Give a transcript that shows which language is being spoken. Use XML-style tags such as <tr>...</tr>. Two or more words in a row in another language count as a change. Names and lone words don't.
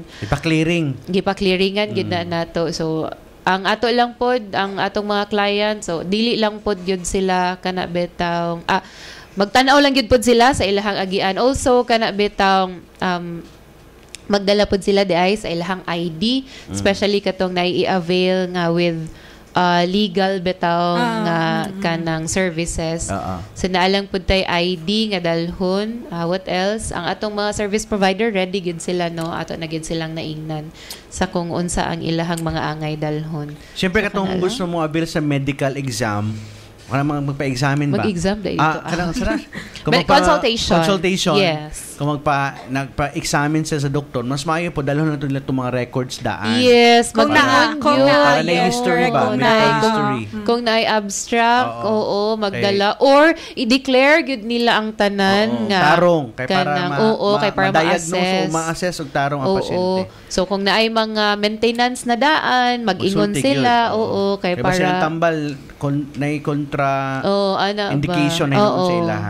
<ceb>Gipaklearingan gyud na nato. So ang ato lang pod, ang atong mga client, so dili lang pod gyud sila kana betang magtan-aw lang gyud pod sila sa ilahang agian. Also kana betang magdala pod sila di ay sa ilahang ID, especially katong nai-avail nga</ceb> <en>with legal</en> <ceb>bitaw nga kanang services. So naalang pud tay ID nga dalhon.</ceb> <en>What else?</en> <ceb>Ang atong mga</ceb> <en>service provider</en> <ceb>ready gid sila no. Ato na gid silang naingnan sa kung unsa ang ilahang mga angay dalhon. Siyempre katong gusto mo avail sa medical exam, wala mga magpa-examine ba? Mag-exam da ito. Kanang sarap. Consultation. Consultation. Yes. Kung nagpa-examine siya sa doktor, mas maayo po dahil na itong mga records daan. Yes. Kung para na history ba?</ceb> <en>Medical history.</en> <ceb>Kung na abstract, magdala. Or, i-declare yun nila ang tanan nga. Tarong. Kay para ma-assess. Ma-assess og tarong ang pasyente. So, kung naay mga maintenance na daan, mag-ingon sila. Kay para... Kaya ba tambal, na'y kontra indication na yun sa ilaha.</ceb>